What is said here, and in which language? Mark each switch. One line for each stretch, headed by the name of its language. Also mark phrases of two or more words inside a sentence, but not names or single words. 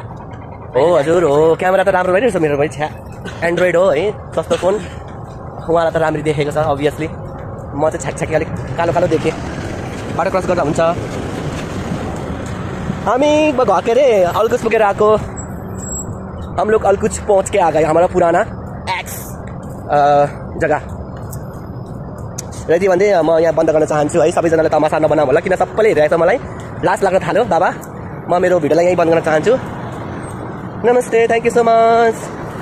Nepali: हो हजुर हो। क्यामेरा त राम्रो भइरहेछ मेरो भाइ। छ्या एन्ड्रोइड हो है, सस्तो फोन। उहाँलाई त राम्ररी देखेको छ अभियसली। म चाहिँ छ्याकछ्याकी अलिक कालो कालो देखेँ। बाटो क्रस गर्दा हुन्छ। हामी घर के अरे अलकुच पुगेर आएको।
Hindi: हम लोग अलकुच पहुँच के आ गए हमारा पुराना एक्स जग्गा।
Nepali: यति भन्दै म यहाँ बन्द गर्न चाहन्छु है। सबैजनाले तमासा नबनाऊ होला, किन सबैले हेरिरहेछ मलाई। लाज लाग्न थाल्यो बाबा। म मेरो भिडियोलाई यहीँ बन्द गर्न चाहन्छु। नमस्ते,
English: thank you so much.